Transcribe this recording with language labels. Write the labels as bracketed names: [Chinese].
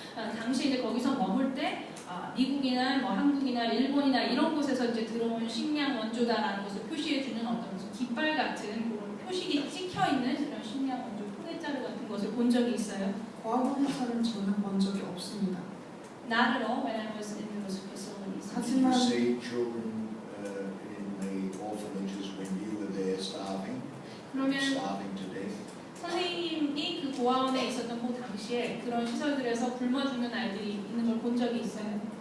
[Korean] 당시 이제 거기서 머물 때 미국이나 뭐 한국이나 일본이나 이런 곳에서 이제 들어온 식량 원조다라는 것을 표시해주는 어떤 무슨 깃발 같은 그런 표식이 찍혀 있는 그런 식량 원조 포대자루 같은 것을 본 적이 있어요. 고아원에서는 저는 본 적이 없습니다. [English] Not at all when I was in those facilities. Did you see children in the orphanages when you were there starving to death? [Korean] 선생님이 그 고아원에 있었던 그 당시에 그런 시설들에서 굶어 죽는 아이들이 있는 걸 본 적이 있어요.